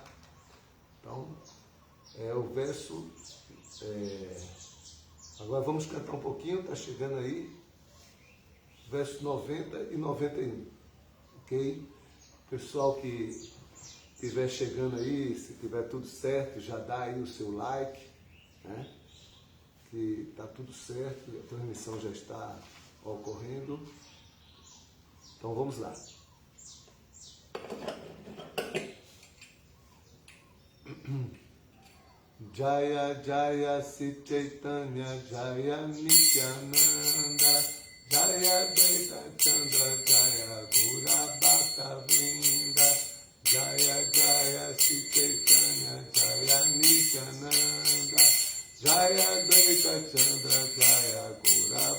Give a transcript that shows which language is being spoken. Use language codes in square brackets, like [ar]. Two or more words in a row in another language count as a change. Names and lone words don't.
[pt] Então, o verso, agora vamos cantar um pouquinho, está chegando aí, verso 90 e 91, ok? Pessoal que estiver chegando aí, se tiver tudo certo, já dá aí o seu like, né? Que está tudo certo, a transmissão já está ocorrendo. Então vamos lá. [sa] Jaya Jaya Sri Chaitanya Jaya Nityananda Jaya Dvaita Chandra Jaya Gura Bhakta Vrinda Jaya Jaya Sri Chaitanya Jaya Nityananda Jaya Dvaita Chandra Jaya Gura